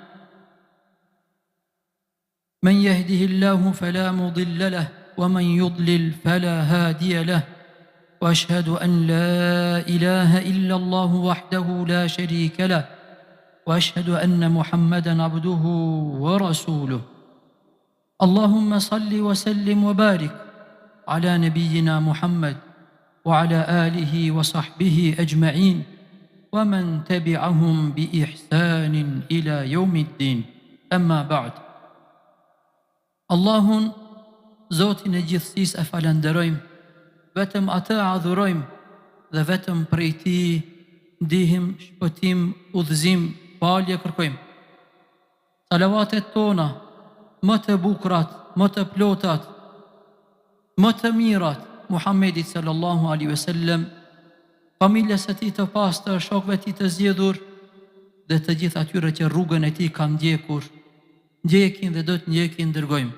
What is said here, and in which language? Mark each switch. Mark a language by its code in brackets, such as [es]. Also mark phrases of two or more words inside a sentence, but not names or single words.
[ar] من يهده الله فلا مضل له ومن يضلل فلا هادي له، وأشهد أن لا إله إلا الله وحده لا شريك له، وأشهد أن محمدا عبده ورسوله. اللهم صل وسلم وبارك على نبينا محمد وعلى آله وصحبه أجمعين ومن تبعهم بإحسان إلى يوم الدين. أما بعد. [sq] Allahun, Zotin e gjithësisë e falenderojmë, vetëm atë adhurojmë dhe vetëm prej Tij ndihim, shpëtim, udhëzim, falje kërkojmë. Salavatet tona, më të bukrat, më të plotat, më të mirat, Muhammedit [ar] صلى الله عليه وسلم, [sq] familjes së Tij të pastër, shokëve të Tij të zgjedhur dhe të gjithë atyre që rrugën e Tij kanë ndjekur, ndjekin dhe do të ndjekin dërgojmë.